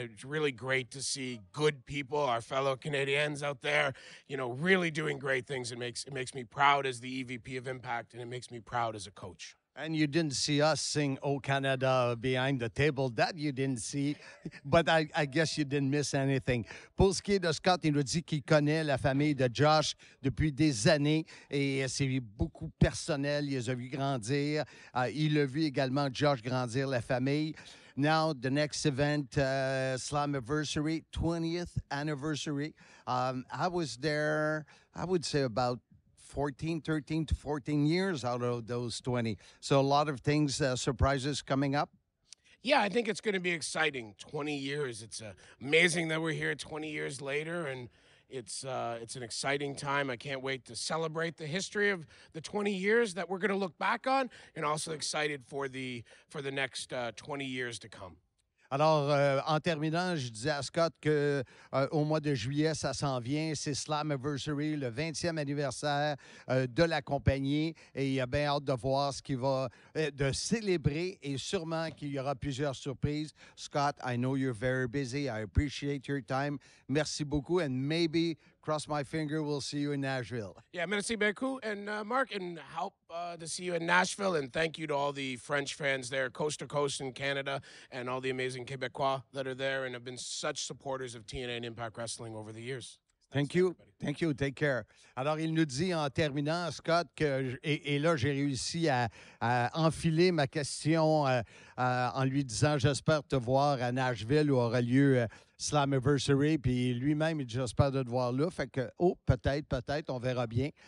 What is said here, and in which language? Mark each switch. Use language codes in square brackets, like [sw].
[en] It's really great to see good people, our fellow Canadians out there, you know, really doing great things. It makes me proud as the EVP of Impact, and it makes me proud as a coach. And you didn't see us sing "Oh Canada" behind the table. That you didn't see. But I guess you didn't miss anything. [fr] Pour ce qui est de Scott, il nous dit qu'il connaît la famille de Josh depuis des années et c'est beaucoup personnel. Il les a vus grandir. Il a vu également Josh grandir, la famille. [en] Now, the next event, Slammiversary, 20th anniversary. I was there, I would say about 13 to 14 years out of those 20. So a lot of things, surprises coming up. Yeah, I think it's going to be exciting. 20 years. It's amazing that we're here 20 years later, and it's an exciting time. I can't wait to celebrate the history of the 20 years that we're going to look back on, and also excited for the next 20 years to come. [fr] Alors, en terminant, je disais à Scott qu'au mois de juillet, ça s'en vient. C'est Slammiversary, le 20e anniversaire de la compagnie. Et il a bien hâte de voir ce qu'il va de célébrer et sûrement qu'il y aura plusieurs surprises. [en] Scott, I know you're very busy. I appreciate your time. [fr] Merci beaucoup. [en] And maybe, cross my finger, we'll see you in Nashville. [fr] Yeah, merci beaucoup. [en] And Mark, and hope to see you in Nashville. And thank you to all the French fans there, coast to coast in Canada, and all the amazing Québécois that are there and have been such supporters of TNA and Impact Wrestling over the years. Thank you. Thank you. Take care. [fr] Alors, il nous dit en terminant, Scott, et là, j'ai réussi à enfiler ma question en lui disant j'espère te voir à Nashville où aura lieu Slammiversary. Puis lui-même, il dit j'espère de te voir là. Fait que, peut-être, on verra bien.